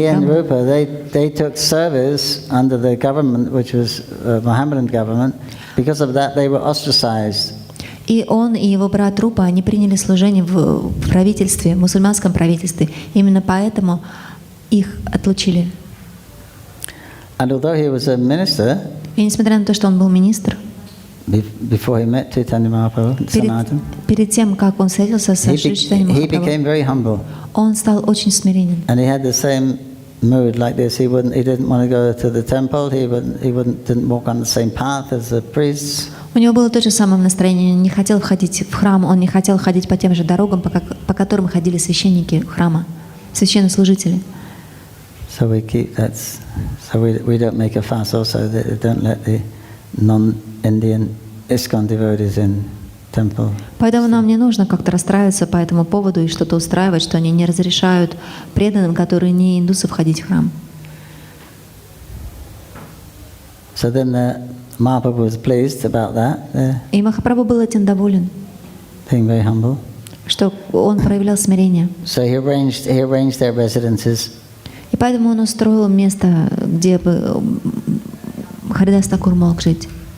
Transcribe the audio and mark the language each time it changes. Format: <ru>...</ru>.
<en>He and</en> <ru>браманов.</ru> <en>Rupa, they took service under the government, which was Mohammedan government. Because of that, they were ostracized.</en> <ru>И он, и его брат Рупа, они приняли служение в правительстве, в мусульманском правительстве. Именно поэтому их отлучили.</ru> <en>And although he was a minister,</en> <ru>И несмотря на то, что он был министр,</ru> <en>before he met Caitanya Mahaprabhu, Sanatana,</en> <ru>перед тем, как он встретился со Шри Чайтаньей</ru> <en>he became</en> <ru>Махапрабху,</ru> <en>very humble.</en> <ru>он стал очень смиренен.</ru> <en>And he had the same mood like this. He didn't want to go to the temple. He didn't walk on the same path as the priests.</en> <ru>У него было то же самое настроение. Он не хотел входить в храм, он не хотел ходить по тем же дорогам, по которым ходили священники храма, священнослужители.</ru> <en>So we keep that. So we don't make a fuss. Also, don't let the non-Indian ISKCON devotees in temple.</en> <ru>Поэтому нам не нужно как-то расстраиваться по этому поводу и что-то устраивать, что они не разрешают преданным, которые не индусы, входить в храм.</ru> <en>So then Mahaprabhu was pleased about that,</en> <ru>И Махапрабху был этим доволен,</ru> <en>being very humble.</en> <ru>что он проявлял смирение.</ru> <en>So he arranged their residences.</en> <ru>И поэтому он устроил место, где бы Харидас Такур мог жить.</ru>